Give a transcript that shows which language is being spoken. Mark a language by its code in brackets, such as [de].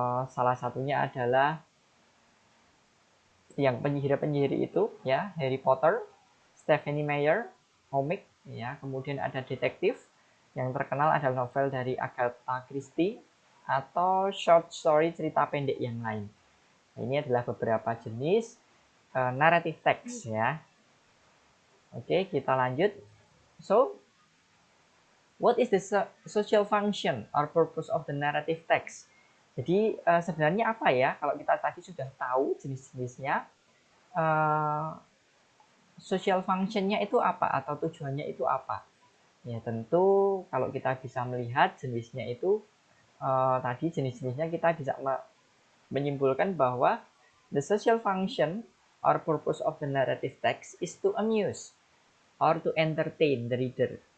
[id] Salah satunya adalah yang penyihir-penyihir itu, ya, Harry Potter, Stephenie Meyer, komik, ya. Kemudian ada detektif, yang terkenal adalah novel dari Agatha Christie atau short story cerita pendek yang lain. Nah, ini adalah beberapa jenis narrative text, ya. Oke, kita lanjut. [en] So, what is the social function or purpose of the narrative text? [id] Jadi sebenarnya apa, ya? Kalau kita tadi sudah tahu jenis-jenisnya, social functionnya itu apa atau tujuannya itu apa? Ya, tentu kalau kita bisa melihat jenisnya itu tadi jenis-jenisnya kita bisa menyimpulkan bahwa [en] the social function or purpose of the narrative text is to amuse or to entertain the reader.